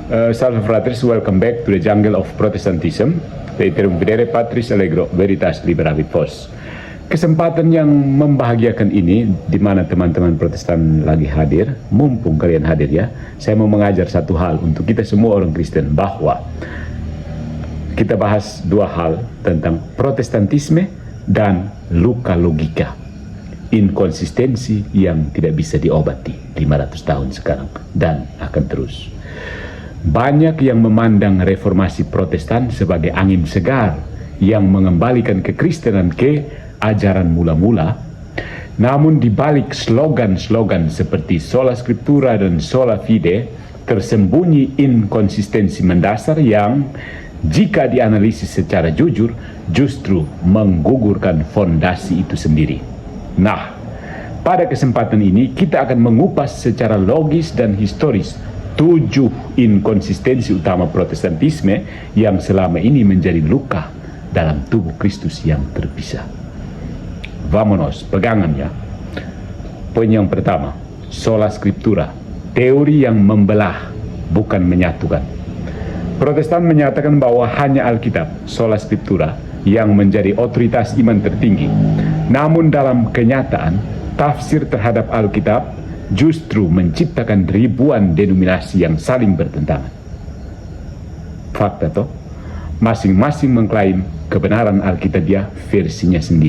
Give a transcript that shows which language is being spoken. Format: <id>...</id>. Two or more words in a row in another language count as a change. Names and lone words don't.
<la>Salve fratres,</la> <en>welcome back to the jungle of Protestantism.</en> <la>Laterum videre Patris Allegro Veritas Liberavit Vos.</la> <id>Kesempatan yang membahagiakan ini, di mana teman-teman Protestan lagi hadir, mumpung kalian hadir ya, saya mau mengajar satu hal untuk kita semua orang Kristen, bahwa kita bahas dua hal tentang Protestantisme dan luka logika, inkonsistensi yang tidak bisa diobati 500 tahun sekarang dan akan terus. Banyak yang memandang reformasi Protestan sebagai angin segar yang mengembalikan kekristenan ke ajaran mula-mula. Namun di balik slogan-slogan seperti</id> <la>sola scriptura</la> <id>dan</id> <la>sola fide</la> <id>tersembunyi inkonsistensi mendasar yang jika dianalisis secara jujur justru menggugurkan fondasi itu sendiri. Nah, pada kesempatan ini kita akan mengupas secara logis dan historis 7 inkonsistensi utama Protestantisme yang selama ini menjadi luka dalam tubuh Kristus yang terpisah. Vamonos, pegangan ya. Poin yang pertama,</id> <la>sola scriptura,</la> <id>teori yang membelah bukan menyatukan. Protestan menyatakan bahwa hanya Alkitab,</id> <la>sola scriptura,</la> <id>yang menjadi otoritas iman tertinggi. Namun dalam kenyataan, tafsir terhadap Alkitab justru menciptakan ribuan denominasi yang saling bertentangan. Fakta toh, masing-masing mengklaim kebenaran Alkitabiah versinya sendiri.</id>